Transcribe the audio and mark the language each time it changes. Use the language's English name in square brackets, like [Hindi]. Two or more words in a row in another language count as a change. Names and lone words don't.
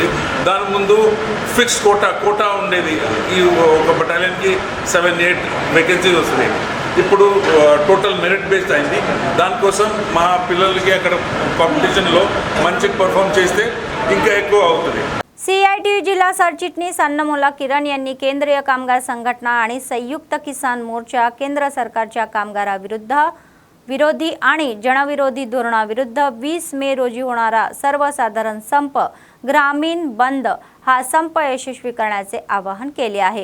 [Telugu] దాని ముందు [English] fix quota [Telugu] ఉండేది. ఈ ఒక బటాలియన్కి 7-8 వేకెన్సీస్ వస్తుంది. ఇప్పుడు [English] total merit based [Telugu] అయింది. దానికోసం మా పిల్లలకి అక్కడ కాంపిటీషన్లో మంచిగా పర్ఫామ్ చేస్తే ఇంకా ఎక్కువ అవుతుంది. [Marathi] सीआयटीयू जिल्हा सरचिटणीस अन्नमुला किरण यांनी केंद्रीय कामगार संघटना आणि संयुक्त किसान मोर्चा केंद्र सरकारच्या विरोधी आणि जनविरोधी धोरणाविरुद्ध 20 मे रोजी होणारा सर्वसाधारण संप ग्रामीण बंद हा संप यशस्वी करण्याचे आवाहन केले आहे.